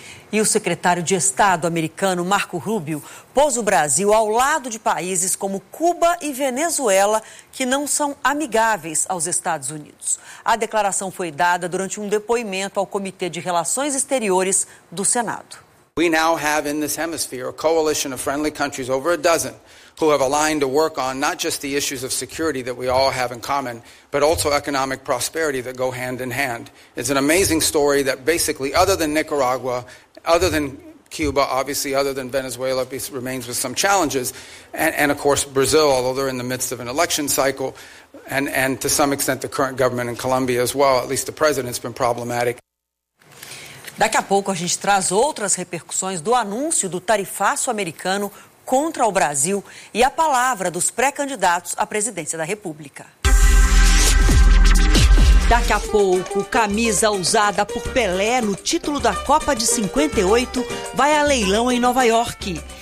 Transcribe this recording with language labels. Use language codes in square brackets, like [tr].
[pt] E o secretário de Estado americano, Marco Rubio, pôs o Brasil ao lado de países como Cuba e Venezuela, que não são amigáveis aos Estados Unidos. A declaração foi dada durante um depoimento ao Comitê de Relações Exteriores do Senado. [en] We now have in this hemisphere a coalition of friendly countries, over a dozen, who have aligned to work on not just the issues of security that we all have in common, but also economic prosperity that go hand in hand. It's an amazing story that basically, other than Nicaragua, other than Cuba, obviously other than Venezuela, remains with some challenges, and of course Brazil, although they're in the midst of an election cycle, and to some extent the current government in Colombia as well, at least the president's been problematic. [pt] Daqui a pouco a gente traz outras repercussões do anúncio do tarifaço americano contra o Brasil e a palavra dos pré-candidatos à presidência da República. Daqui a pouco, camisa usada por Pelé no título da Copa de 58 vai a leilão em Nova York.